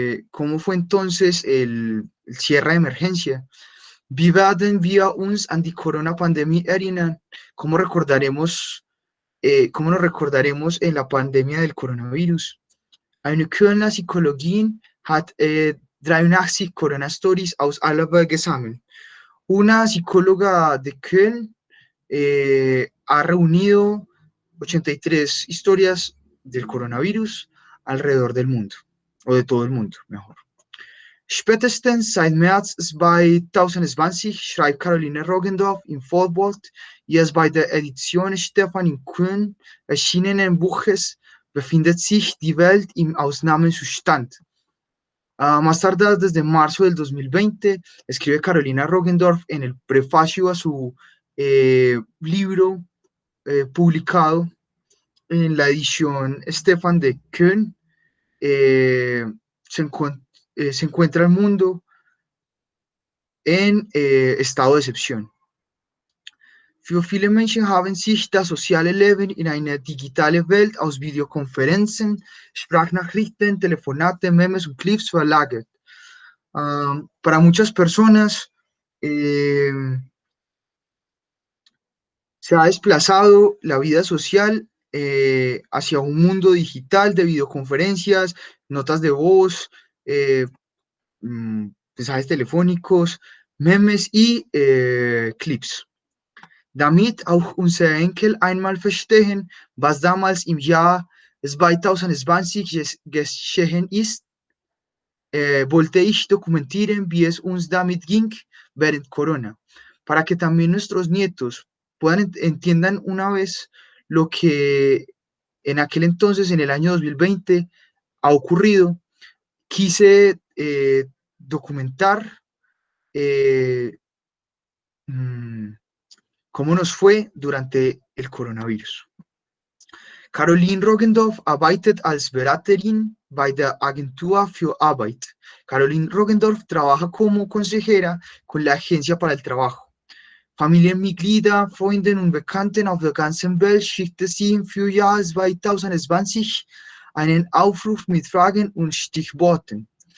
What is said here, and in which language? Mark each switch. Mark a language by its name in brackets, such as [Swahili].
[Spanish] ¿Cómo fue entonces el cierre de emergencia? [German] Wie werden wir uns an die Corona-Pandemie erinnern? [Spanish] ¿Cómo nos recordaremos en la pandemia del coronavirus? [German] Eine Kölner Psychologin hat 83 Corona-Stories aus aller Welt gesammelt. [Spanish] Una psicóloga de Köln ha reunido 83 historias del coronavirus alrededor del mundo, o de todo el mundo, mejor. [German] Spätestens seit März 2020, schreibt Caroline Roggendorf in Fortwold, ihres bei der Edition Stefan in Köln erschienenen Buches befindet sich die Welt im Ausnahmezustand. [Spanish] Más tarde, desde marzo del 2020, escribe Carolina Roggendorf en el prefacio a su libro publicado en la edición Stefan de Köln, se encuentra el mundo en estado de excepción. [German] Für viele Menschen haben sich das soziale Leben in eine digitale Welt aus Videokonferenzen, Sprachnachrichten, Telefonate, Memes und Clips verlagert. [Spanish] Para muchas personas se ha desplazado la vida social hacia un mundo digital de videoconferencias, notas de voz, mensajes telefónicos, memes y Clips. [German] Damit auch unsere Enkel einmal verstehen, was damals im Jahr 2020 geschehen ist, wollte ich dokumentieren, wie es uns damit ging während Corona, [Spanish] para que también nuestros nietos entiendan una vez lo que en aquel entonces, en el año 2020, ha ocurrido. Quise documentar cómo nos fue durante el coronavirus. [German] Caroline Roggendorf arbeitet als Beraterin bei der Agentur für Arbeit. [Spanish] Caroline Roggendorf trabaja como consejera con la Agencia para el Trabajo. [German] Familienmitglieder, Freunde und Bekannten auf der ganzen Welt schickte sie für Jahr 2020 einen Aufruf mit Fragen und Stichworten.